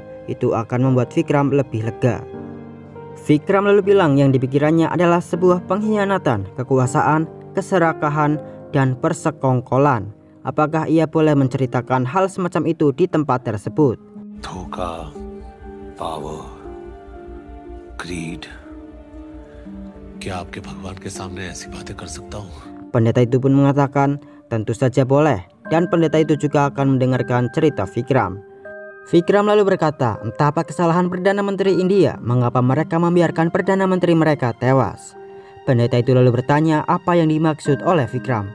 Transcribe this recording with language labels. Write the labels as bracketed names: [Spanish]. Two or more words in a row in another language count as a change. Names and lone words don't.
[Indonesian] Itu akan membuat Vikram lebih lega. Vikram lalu bilang yang di pikirannya adalah sebuah pengkhianatan, kekuasaan, keserakahan, dan persekongkolan. Apakah ia boleh menceritakan hal semacam itu di tempat tersebut? [Hindi] Dhoka, [English] power, greed. [Hindi] क्या आपके भगवान के सामने ऐसी बातें कर सकता हूँ? [Indonesian] Pendeta itu pun mengatakan, tentu saja boleh, dan pendeta itu juga akan mendengarkan cerita Vikram. Vikram lalu berkata, entah apa kesalahan Perdana Menteri India, mengapa mereka membiarkan Perdana Menteri mereka tewas. Pendeta itu lalu bertanya apa yang dimaksud oleh Vikram.